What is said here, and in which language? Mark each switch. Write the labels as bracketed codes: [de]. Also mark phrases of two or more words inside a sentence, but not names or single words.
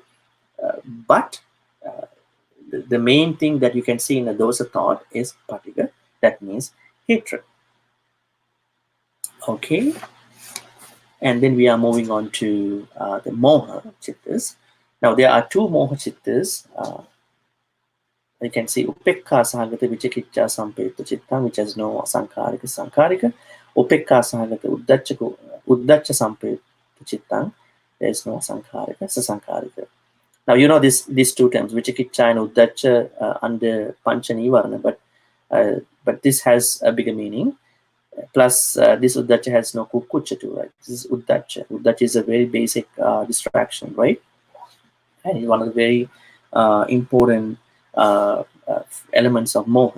[en] But the main thing that you can see in the dosa thought is patiga, that means hatred. Okay. And then we are moving on to the [pi] moha chittas. [en] Now there are two [pi] moha chittas. [en] You can see [pi] upekka sahagata vichikicca sampayutta chitta, [en] which has no sankarika. [pi] Upekka sahagata uddacha sampayutta chitta, [en] there is no sankarika, sasankarika. Now you know these two terms, vichikicca and uddacha, under [pi] pancha nivarana, [en] but this has a bigger meaning. Plus, this uddacha has no kukucha too, right? This is uddacha. Uddacha is a very basic distraction, right? And it's one of the very important elements of moha.